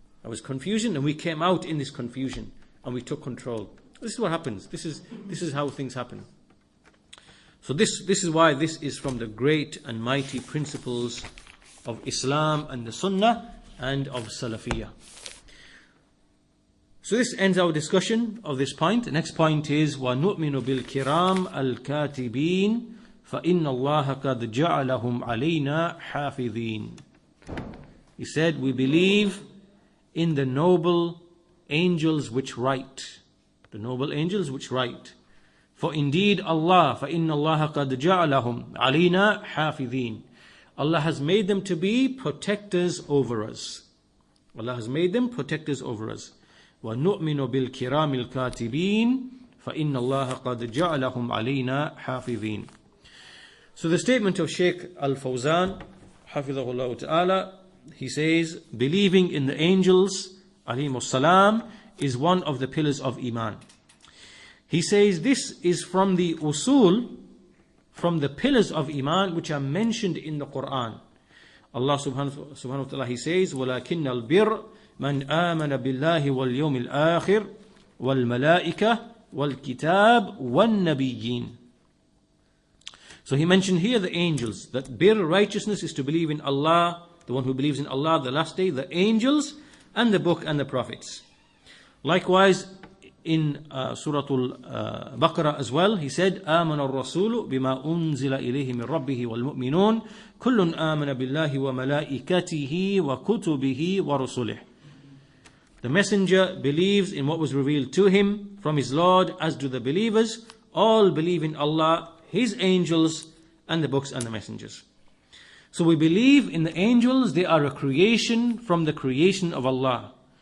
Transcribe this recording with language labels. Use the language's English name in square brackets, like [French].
[English] There was confusion, and we came out in this confusion, and we took control. This is what happens. This is how things happen. So this is why this is from the great and mighty principles of Islam and the Sunnah and of Salafiyah. So this ends our discussion of this point. The next point is [Arabic] وَنُؤْمِنُ بِالْكِرَامِ الْكَاتِبِينَ فَإِنَّ اللَّهَ قَدْ جَعَلَهُمْ عَلَيْنَا حَافِظِينَ. [English] He said, we believe in the noble angels which write. The noble angels which write. For indeed Allah, [Arabic] فَإِنَّ اللَّهَ قَدْ جَعَلَهُمْ عَلَيْنَا حَافِظِينَ. [English] Allah has made them to be protectors over us. Allah has made them protectors over us. [Arabic] وَنُؤْمِنُ بِالْكِرَامِ الْكَاتِبِينَ فَإِنَّ اللَّهَ قَدْ جَعَلَهُمْ عَلَيْنَا حَافِظِينَ. [English] So the statement of Shaykh al-Fawzaan, Hafidhahullah Ta'ala, he says, believing in the angels, alayhimus salam, is one of the pillars of Iman. He says this is from the usul, from the pillars of Iman which are mentioned in the Quran. Allah subhanahu wa ta'ala, he says, [Arabic] وَلَكِنَّ الْبِرَّ مَنْ آمَنَ بِاللَّهِ وَالْيَوْمِ الْآخِرِ وَالْمَلَائِكَةِ وَالْكِتَابِ وَالنَّبِيِّينَ. [English] So he mentioned here the angels, that bir, righteousness, is to believe in Allah, the one who believes in Allah, the last day, the angels, and the book and the prophets. Likewise, in Surah Al-Baqarah as well, he said, [Arabic] آمن الرسول بما أنزل إليه من ربه والمؤمنون كل آمن بالله وملائكته وكتبه ورسله. [English] The messenger believes in what was revealed to him from his Lord, as do the believers. All believe in Allah, His angels, and the books and the messengers. So we believe in the angels. They are a creation from the creation of Allah.